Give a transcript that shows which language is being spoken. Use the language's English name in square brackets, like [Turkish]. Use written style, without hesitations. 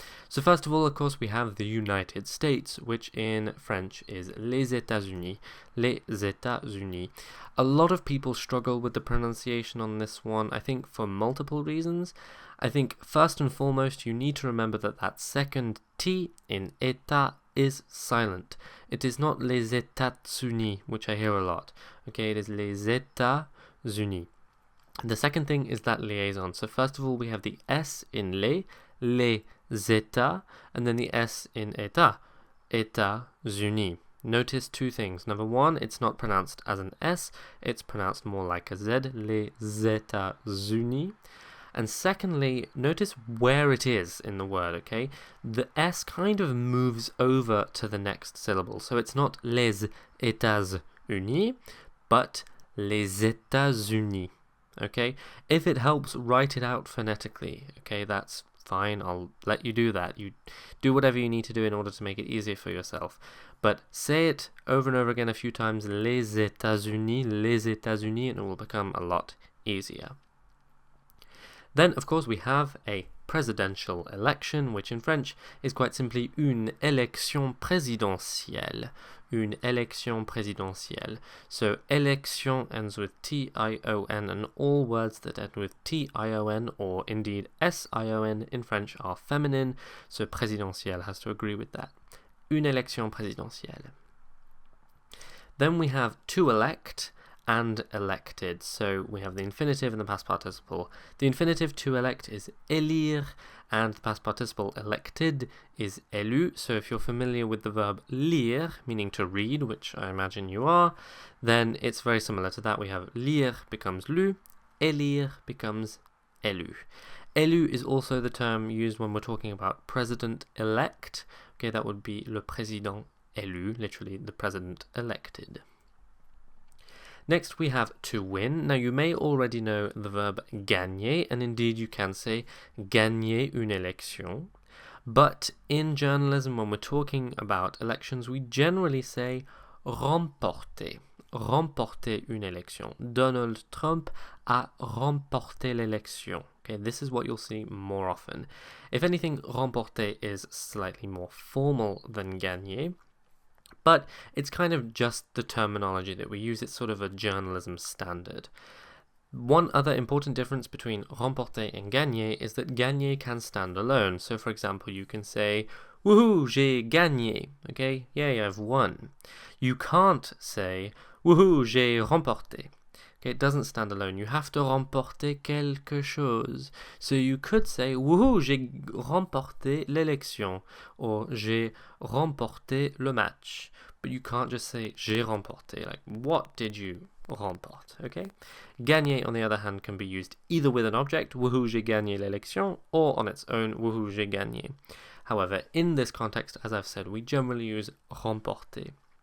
[English] So first of all, of course, we have the United States, which in French is les États-Unis. Les États-Unis. A lot of people struggle with the pronunciation on this one, I think for multiple reasons. I think first and foremost, you need to remember that that second T in État is silent. It is not les États-Unis, which I hear a lot. Okay, it is les États-Unis. The second thing is that liaison. So first of all, we have the S in les États, and then the S in État, États-Unis. Notice two things. Number one, it's not pronounced as an S, it's pronounced more like a Z, les États-Unis. And secondly, notice where it is in the word, okay? The S kind of moves over to the next syllable. So it's not les États-Unis, but les États-Unis, okay? If it helps, write it out phonetically, okay? That's fine, I'll let you do that. You do whatever you need to do in order to make it easier for yourself. But say it over and over again a few times, les États-Unis, and it will become a lot easier. Then, of course, we have a presidential election, which in French is quite simply une élection présidentielle. [French] Une élection présidentielle. [English] So, élection ends with T-I-O-N, and all words that end with T-I-O-N, or indeed S-I-O-N in French, are feminine, so présidentielle has to agree with that. [French] Une élection présidentielle. [English] Then we have to elect and elected. So we have the infinitive and the past participle. The infinitive to elect is élire, and the past participle elected is élu. So if you're familiar with the verb lire, meaning to read, which I imagine you are, then it's very similar to that. We have lire becomes lu, élire becomes élu. Élu is also the term used when we're talking about president-elect. Okay, that would be le président élu, literally the president elected. Next, we have to win. Now, you may already know the verb gagner, and indeed you can say gagner une élection. But in journalism, when we're talking about elections, we generally say remporter. [French] Remporter une élection. Donald Trump a remporté l'élection. [English] Okay, this is what you'll see more often. If anything, remporter is slightly more formal than gagner. But it's kind of just the terminology that we use. It's sort of a journalism standard. One other important difference between remporter and gagner is that gagner can stand alone. So, for example, you can say, woohoo, j'ai gagné. Okay, yay, I've won. You can't say, woohoo, j'ai remporté. Okay, it doesn't stand alone. You have to remporter quelque chose. So you could say, woohoo, j'ai remporté l'élection, or j'ai remporté le match. But you can't just say, j'ai remporté. Like, what did you remporte? Okay? Gagner, on the other hand, can be used either with an object, woohoo, j'ai gagné l'élection, or on its own, woohoo, j'ai gagné. However, in this context, as I've said, we generally use remporter.